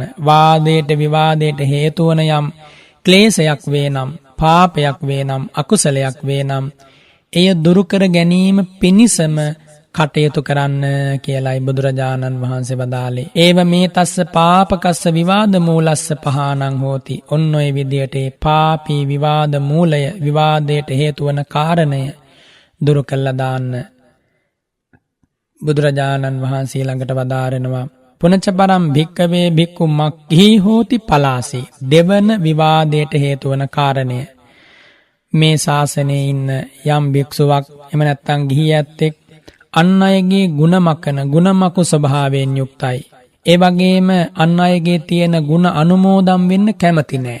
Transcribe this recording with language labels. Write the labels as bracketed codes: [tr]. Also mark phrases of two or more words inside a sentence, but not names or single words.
[si] වාදයට විවාදයට හේතු වන යම් ක්ලේශයක් වේනම් පාපයක් වේනම් අකුසලයක් වේනම් එය දුරු කර ගැනීම පිණිසම කටයුතු කරන්න කියලායි බුදුරජාණන් වහන්සේ වදාළේ. [pi] ඒව මේ තස්ස පාපකස්ස විවාද මූලස්ස පහානං හෝති. [si] ඔන්න ඔය විදියට පාපී විවාද මූලය විවාදයට හේතු වන කාරණය දුරු කළා දාන්න බුදුරජාණන් වහන්සේ ළඟට වදාරනවා. [pi] පුනච පරම් භික්කවේ භික්ඛු මක්ඛී හෝති පලාසී. [si] දෙවන විවාදයට හේතු වන කාරණය මේ ශාසනයේ ඉන්න යම් භික්ෂුවක් එහෙම නැත්නම් ගිහියැත්තෙක් අන් අයගේ ගුණමකු ස්වභාවයෙන් යුක්තයි. ඒ වගේම අන් අයගේ තියෙන ගුණ අනුමෝදම් වෙන්න කැමති නෑ.